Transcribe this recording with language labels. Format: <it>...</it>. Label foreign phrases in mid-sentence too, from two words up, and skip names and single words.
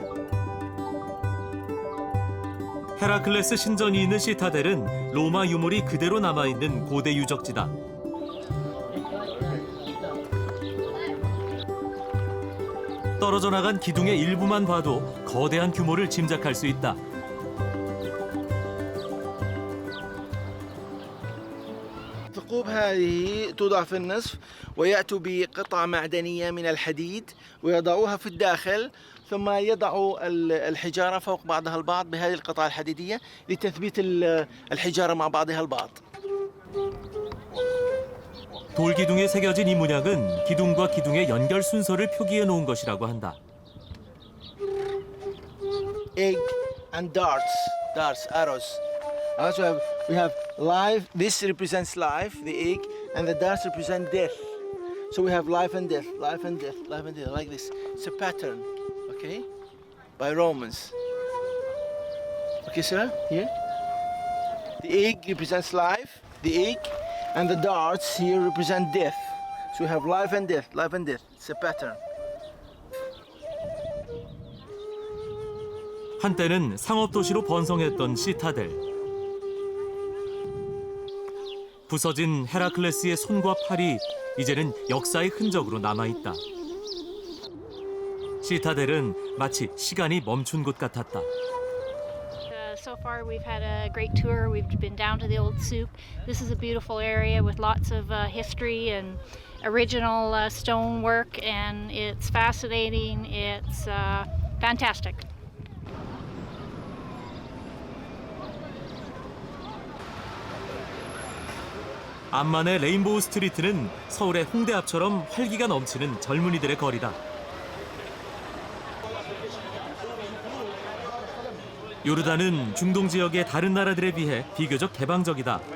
<ko>헤라클레스 신전이 있는 시타델은 로마 유물이 그대로 남아있는 고대 유적지다. 떨어져 나간 기둥의 일부만 봐도 거대한 규모를 짐작할 수 있다.</ko> <ar>الثقوب هذه توضع في النصف ويأتوا بقطعة معدنية من الحديد ويضعوها في الداخل ثم يضعوا الحجارة فوق بعضها البعض بهذه القطعة الحديدية لتثبيت الحجارة مع بعضها البعض.</ar> <ko>돌기둥에 새겨진 이 문양은 기둥과 기둥의 연결 순서를 표기해 놓은 것이라고 한다.</ko> <en>Egg and darts, arrows. Also we have life. This represents life, the egg, and the darts represent death. So we have life and death, life and death, life and death, like this. It's a pattern, okay, by Romans. Okay, sir, here. The egg represents life, the egg, and the darts here represent death. So we have life and death, life and death. It's a pattern.</en> <ko>한때는 상업도시로 번성했던 시타델. 부서진 헤라클레스의 손과 팔이 이제는 역사의 흔적으로 남아있다. 시타델은 마치 시간이 멈춘 곳 같았다.</ko> <en>So far we've had a great tour. We've been down to the old souk. This is a beautiful area with lots of history and original stonework, and it's fascinating. It's fantastic.</en> <ko>암만의 레인보우 스트리트는 서울의 홍대 앞처럼 활기가 넘치는 젊은이들의 거리다. 요르단은 중동 지역의 다른 나라들에 비해 비교적 개방적이다.</ko>